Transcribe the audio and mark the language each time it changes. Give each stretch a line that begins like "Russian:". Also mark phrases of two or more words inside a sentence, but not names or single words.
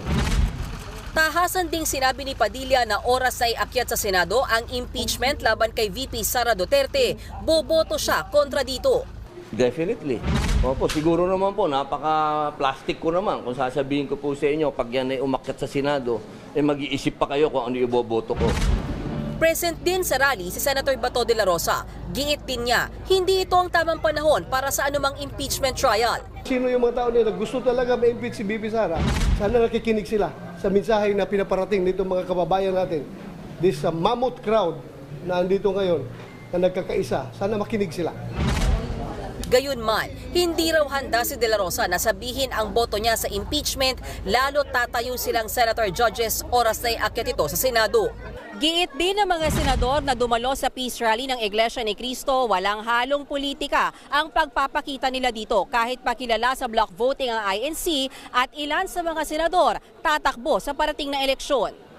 Filipino: Tahasan ding sinabi ni Padilla na oras ay akyat sa Senado ang impeachment laban kay VP Sara Duterte. Boboto siya kontra dito. Definitely. Opo, siguro naman po, napaka-plastic ko naman. Kung sasabihin ko po sa inyo, pag yan ay umakyat sa Senado, mag-iisip pa kayo kung ano iboboto ko. Present din sa rally si Senator Bato de la Rosa. Giit din niya, hindi ito ang tamang panahon para sa anumang impeachment trial. Sino yung mga tao nila gusto talaga ma-impeach si VP Sara? Sana nakikinig sila sa mensahe na pinaparating nito mga kababayan natin.
English: This mammoth crowd
Filipino: na andito ngayon na nagkakaisa, sana makinig sila. Gayunman, hindi raw handa si De La Rosa na sabihin ang boto niya sa impeachment lalo tatayo silang
English: senator judges
Filipino: oras na iakyat ito sa Senado. Giit din ng mga senador na dumalo sa
English: peace rally
Filipino: ng Iglesia ni Cristo, walang halong politika ang pagpapakita nila dito kahit pakilala sa
English: block voting
Filipino: ang INC at ilan sa mga senador tatakbo sa parating na eleksyon.